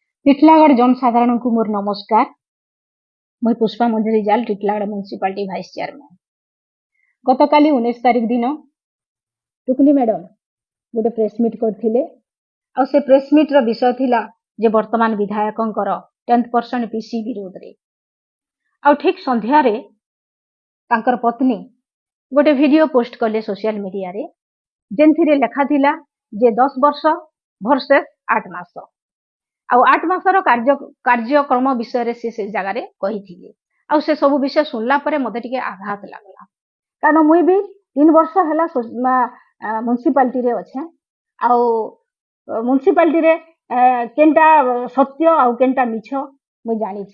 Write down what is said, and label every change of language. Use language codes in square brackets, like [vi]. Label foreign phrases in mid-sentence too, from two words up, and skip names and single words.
[or] ଟିଟିଲାଗଡ଼ ଜନସାଧାରଣ କୁ ମୋର ନମସ୍କାର। ମୁଁ ପୁଷ୍ପା ମଞ୍ଜରୀ ଜାଲ ଟିଟିଲାଗଡ଼ [en] municipality vice chairman. [or] ଗତ କାଲି 19 ତାରିଖ ଦିନ ଟୁକୁନି ମ୍ୟାଡାମ ଗୋଟେ [en] press meet [or] କରିଥିଲେ ଆ ସେ [en] press meet [or] ର ବିଷୟ ଥିଲା ଯେ ବର୍ତ୍ତମାନ ବିଧାୟକଙ୍କର 10% ପିସି ବିରୋଧ ରେ। ଆ ଠିକ ସନ୍ଧ୍ୟା ରେ ତାଙ୍କର ପତ୍ନୀ ଗୋଟେ [en] video post [or] କଲେ [en] social media [or] ରେ ଜେନଥିରେ ଲେଖା ଥିଲା ଯେ 10 ବର୍ଷ ଭର୍ସେସ 8 ମାସ ଆ 8 ମାସର କାର୍ଯ୍ୟକ୍ରମ ବିଷୟ ସେ ଜଗାର କହି ଆ ସେ ସବୁ ବିଷୟ ଶୁଣଲା ପରେ ମତେ ଟିକେ ଆଘାତ ଲାଗଲା କାରଣ ମୁଇଁ ଭି 3 ବର୍ଷ ହେଲା ମ୍ୟୁନିସିପାଲିଟି ରେ ଅଛେ ଆ ମ୍ୟୁନିସିପାଲିଟି ରେ କେନଟା ସତ୍ୟ ଆ କେନଟା ମିଛ ମୁଇଁ ଜାଣି ଛେ।